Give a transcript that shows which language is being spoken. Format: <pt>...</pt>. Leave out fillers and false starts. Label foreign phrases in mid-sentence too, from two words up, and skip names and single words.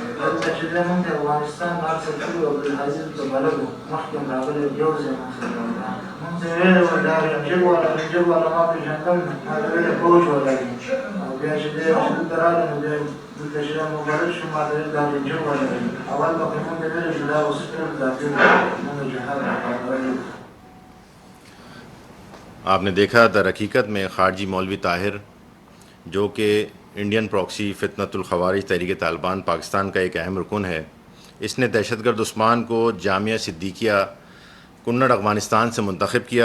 <ps>دلته چې دی مونږ ته افغانستان هر څه کړي او عبدالحزیز ته بلد وو، مخکې هم راغلی یو ځای مونږ سره راغلی. مونږ ته یې ویلې وه دا رینجر والا ما پېژندل، ما ته ویلې فوج والا دی. او بیا چې دی چې دلته راغلی نو بیا دلته چې مبارک شو، ما ته ویل دا رینجر والا دی. اول پکې مونږ ته ویلې چې دا اوس ټول داخل مونږ جهاد راغلی.</ps> <ur>آپ نے دیکھا در حقیقت میں خارجی مولوی طاہر، جو کہ انڈین پراکسی فتنۃ الخوارج تحریک طالبان پاکستان کا ایک اہم رکن ہے، اس نے دہشت گرد عثمان کو جامعہ صدیقیہ کنڑ افغانستان سے منتخب کیا.</ur>